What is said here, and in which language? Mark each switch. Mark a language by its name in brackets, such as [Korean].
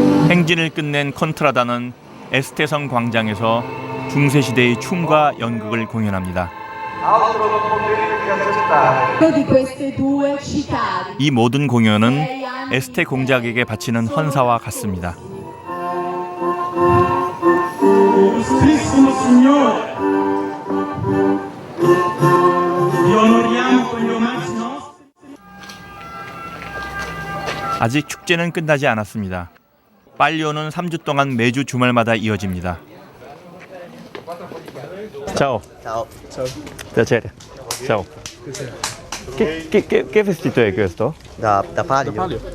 [Korean] 행진을 끝낸 콘트라다는 에스테 성 광장에서 중세시대의 춤과 연극을 공연합니다. 이 모든 공연은 에스테 공작에게 바치는 헌사와 같습니다. [Italian] illustrissimo Signore, vi onoriamo con gli omaggi nostri. [Korean] 아직 축제는 끝나지 않았습니다. 빨리오는 3주 동안 매주 주말마다 이어집니다. [Italian] Ciao. Ciao. Piacere. Ciao. Che vestito è questo? Da Palio.